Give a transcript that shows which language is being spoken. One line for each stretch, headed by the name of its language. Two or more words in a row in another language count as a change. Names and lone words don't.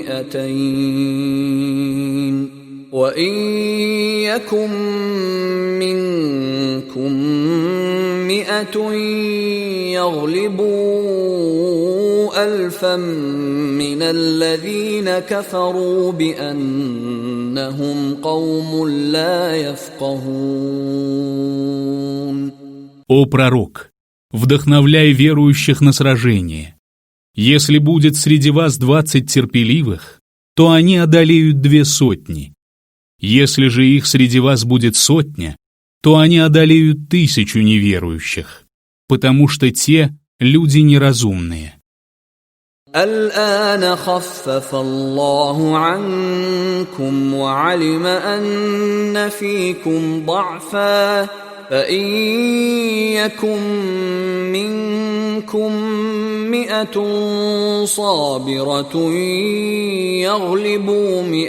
Arabic: 200 وإن يكن منكم 100 يغلبوا 1000 من الذين كفروا بأنهم قوم لا يفقهون.
Russian: О пророк, вдохновляй верующих на сражение. Если будет среди вас 20 терпеливых, то они одолеют 200. Если же их среди вас будет 100, то они одолеют 1000 неверующих, потому что те люди неразумные.
Arabic: الآن خفف الله عنكم وعلم أن فيكم ضعفا فإن يكن منكم 100 صابرة يغلبوا